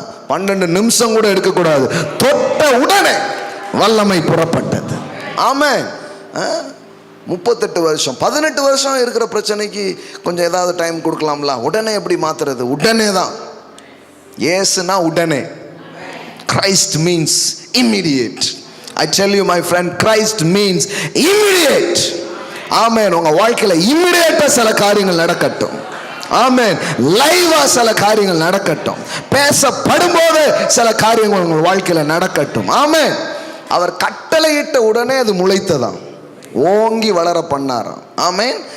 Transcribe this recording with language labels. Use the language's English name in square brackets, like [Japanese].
[Tamil] 12 நிமிஷம் கூட எடுக்கக்கூடாது. தொட்ட உடனே வல்லமை புறப்பட்டது. ஆமென். 38 வருஷம், 18 வருஷம் இருக்கிற பிரச்சனைக்கு கொஞ்சம் ஏதாவது டைம் கொடுக்கலாம்ல. உடனே எப்படி மாத்துறது? உடனே தான். ஏசுனா உடனே. [English] Christ means immediate. I tell you my friend, Christ means immediate. [Tamil] ஆமென். உங்க வாழ்க்கையில இம்மிடியேட்டா சில காரியங்கள் நடக்கட்டும். ஆமென். லைவா சில காரியங்கள் நடக்கட்டும். பேசப்படும் போது சில காரியங்கள் உங்க வாழ்க்கையில நடக்கட்டும். ஆமென். அவர் கட்டளையிட்ட உடனே அது முளைத்ததாம், ஓங்கி வளர பண்ணாராம். ஆமென்.